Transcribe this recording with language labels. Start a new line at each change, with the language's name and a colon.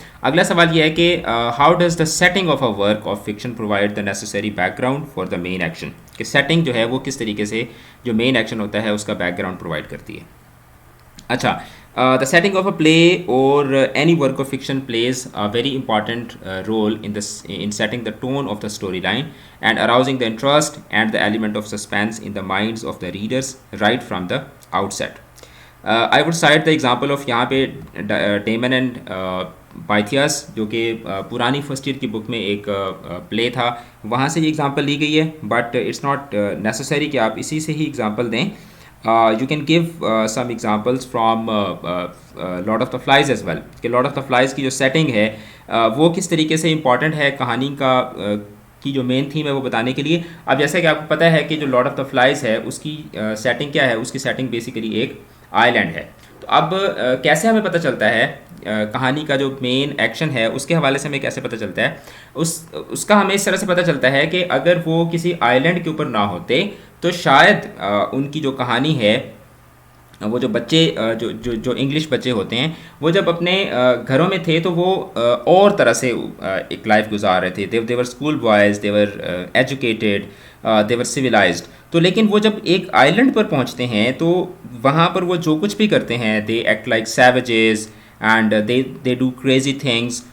Urdu: اگلا سوال یہ ہے کہ
English: how does the setting of a work of fiction provide the necessary background for the main action?
Urdu: کہ سیٹنگ جو ہے وہ کس طریقے سے جو مین ایکشن ہوتا ہے اس کا بیک گراؤنڈ پرووائڈ کرتی ہے.
English: اچھا, the setting of a play or any work of fiction plays a very important role in setting the tone of the storyline and arousing the interest and the element of suspense in the minds of the readers right from the outset. I would cite the example of
Urdu: یہاں پہ demon and پائتھیاس جو کہ پرانی first year کی بک میں ایک پلے تھا, وہاں سے یہ ایگزامپل لی گئی ہے,
English: but it's not necessary
Urdu: کہ آپ اسی سے ہی ایگزامپل دیں.
English: You can give some examples from Lord of the Flies as well,
Urdu: کہ Lord of the Flies کی جو سیٹنگ ہے وہ کس طریقے سے امپورٹنٹ ہے کہانی کا کی جو مین تھیم ہے وہ بتانے کے لیے. اب جیسا کہ آپ کو پتہ ہے کہ جو Lord of the Flies ہے اس کی سیٹنگ کیا ہے, اس کی سیٹنگ بیسیکلی ایک آئی لینڈ ہے. تو اب کیسے ہمیں پتہ چلتا ہے کہانی کا جو مین ایکشن ہے اس کے حوالے سے ہمیں کیسے پتہ چلتا ہے, اس کا ہمیں اس طرح سے پتہ چلتا ہے کہ اگر وہ کسی آئی لینڈ کے اوپر نہ ہوتے تو شاید ان کی جو کہانی ہے وہ جو بچے جو انگلش بچے ہوتے ہیں وہ جب اپنے گھروں میں تھے تو وہ اور طرح سے ایک لائف گزار رہے تھے.
English: they were school boys, they were educated, they were civilized.
Urdu: تو لیکن وہ جب ایک آئی لینڈ پر پہنچتے ہیں تو وہاں پر وہ جو کچھ بھی کرتے ہیں
English: they act like savages and they do crazy things.